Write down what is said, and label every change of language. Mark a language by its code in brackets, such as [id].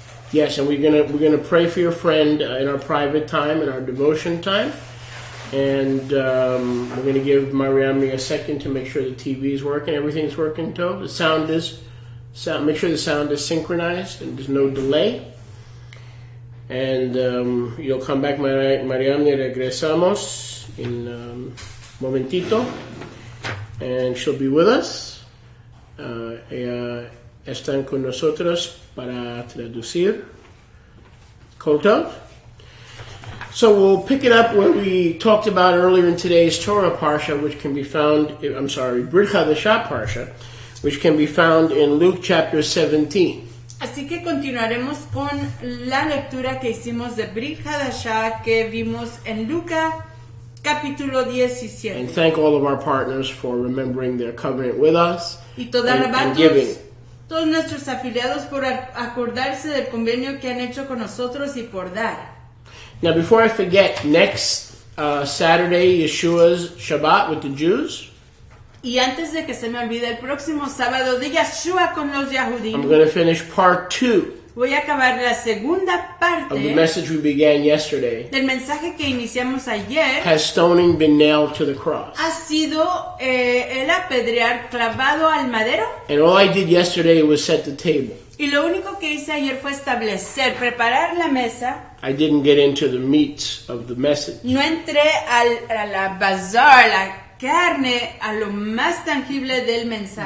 [en] Yes, and we're gonna pray for your friend in our private time, in our devotion time, and we're gonna give Mariamne a second to make sure the TV is working, everything's working. Too. The sound is make sure the sound is synchronized and there's no delay. And you'll come back, Mariamne. [es] Regresamos in momentito, [en] and she'll be with us. [es] Ella están con nosotros para traducir. Koto. [en] So we'll pick it up where we talked about earlier in today's Torah Parsha, which can be found, Brit Chadashah Parsha, which can be found in Luke chapter 17. [es] Así que continuaremos con la lectura que hicimos de Brit Hadashah que vimos en Lucas capítulo 17. [en] And thank all of our partners for remembering their covenant with us [es] Y toda [en] and giving. [es] todos nuestros afiliados por acordarse del convenio que han hecho con nosotros y por dar. [en] Now, before I forget, next Saturday, Yeshua's Shabbat with the Jews. [es] Y antes de que se me olvide, el próximo sábado de Yeshua con los Yahudim, [en] I'm going to finish part 2 [es] voy a acabar la segunda [en] of the [es] parte [en] message we began yesterday. [es] del mensaje que iniciamos ayer. [en] Has stoning been nailed to the cross? [es] Ha sido el apedrear clavado al madero. [en] And all I did yesterday was set the table. [es] Y lo único que hice ayer fue establecer, preparar la mesa. [en] I didn't get into the meat of the message. [es] No entré a la bazar, la carne, a lo más tangible del mensaje.